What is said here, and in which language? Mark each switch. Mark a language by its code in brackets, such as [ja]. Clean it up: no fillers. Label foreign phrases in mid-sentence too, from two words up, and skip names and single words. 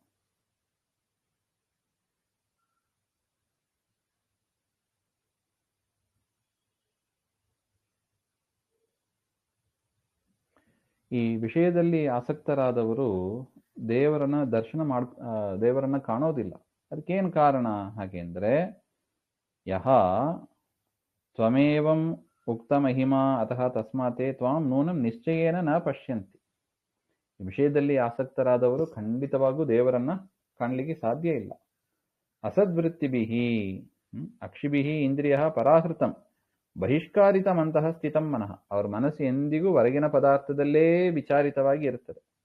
[kn] ಈ ವಿಷಯದಲ್ಲಿ ಆಸಕ್ತರಾದವರು ದೇವರನ್ನ ಕಾಣೋದಿಲ್ಲ. ಅದಕ್ಕೇನು ಕಾರಣ ಹಾಗೆಂದ್ರೆ, [sa] ಯಹ ತ್ವಮೇವಂ ಉಕ್ತ ಮಹಿಮಾ ಅತಃ ತಸ್ಮಾತೆ ತ್ವಾಂ ನೂನಂ ನಿಶ್ಚಯೇನ ನ ಪಶ್ಯಂತಿ. [kn] ಈ ವಿಷಯದಲ್ಲಿ ಆಸಕ್ತರಾದವರು ಖಂಡಿತವಾಗೂ ದೇವರನ್ನ ಕಾಣಲಿಕ್ಕೆ ಸಾಧ್ಯ ಇಲ್ಲ. [sa] ಅಸದ್ವೃತ್ತಿಭಿಹಿ ಅಕ್ಷಿಭಿಹಿ ಇಂದ್ರಿಯ ಪರಾಹೃತಂ ಬಹಿಷ್ಕಾರಿತಮಂತಹ ಸ್ಥಿತಂ ಮನಃ. [kn] ಅವರ ಮನಸ್ಸು ಎಂದಿಗೂ ಹೊರಗಿನ ಪದಾರ್ಥದಲ್ಲೇ ವಿಚಾರಿತವಾಗಿ ಇರುತ್ತದೆ.